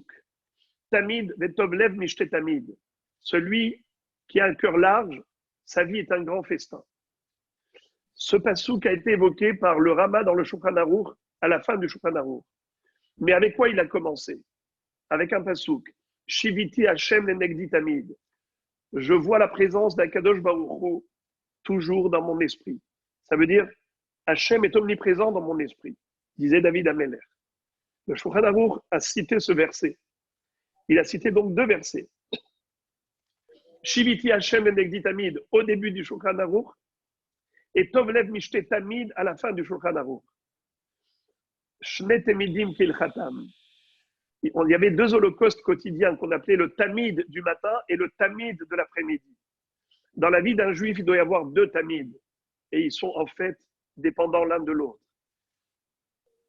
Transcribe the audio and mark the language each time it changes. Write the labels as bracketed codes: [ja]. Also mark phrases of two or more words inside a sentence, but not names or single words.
[he] תמיד, וטוב לב משתה תמיד. [fr] Celui qui a un cœur large, sa vie est un grand festin. Ce pasouk a été évoqué par le Rama dans le Shulchan Aruch, à la fin du Shulchan Aruch. Mais avec quoi il a commencé? Avec un pasouk. [he] שויתי השם לנגדי תמיד. [fr] Je vois la présence d' [he] הקדוש ברוך הוא [fr] toujours dans mon esprit. Ça veut dire, Hashem est omniprésent dans mon esprit, disait David Ameler. Le Shulchan Aruch a cité ce verset. Il a cité donc deux versets. [he] שויתי השם לנגדי תמיד [fr] au début du Shulchan Aruch et [he] טוב לב משתה תמיד [fr] à la fin du Shulchan Aruch. [he] שני תמידים כהלכתם. [fr] Il y avait deux holocaustes quotidiens qu'on appelait le Tamid du matin et le Tamid de l'après-midi. Dans la vie d'un juif, il doit y avoir deux Tamid. Et ils sont en fait dépendants l'un de l'autre.